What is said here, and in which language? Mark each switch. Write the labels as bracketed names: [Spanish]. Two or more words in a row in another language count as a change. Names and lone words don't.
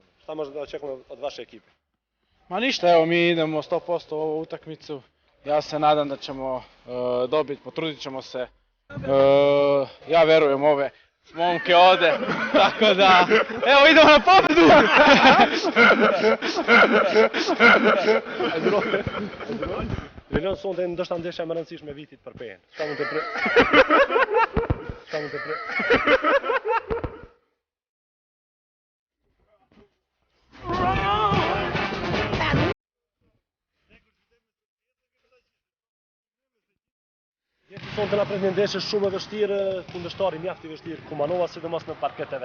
[Serbian] Šta možemo da očekujemo od vaše ekipe? Ma ništa, evo mi idemo 100% u ovu utakmicu. Ja se nadam da ćemo dobiti, potrudit ćemo se. Ja verujem ove momke ovde, tako da, evo idemo na pobedu! [Albanian] Velion sonte ndoshta ndeshja më e rëndësishme e vitit për Pejen. Çka mund të Sonte na pret një ndeshje shumë e vështirë, kundërshtari mjaft i vështirë, Kumanova sidomos në parket e vet.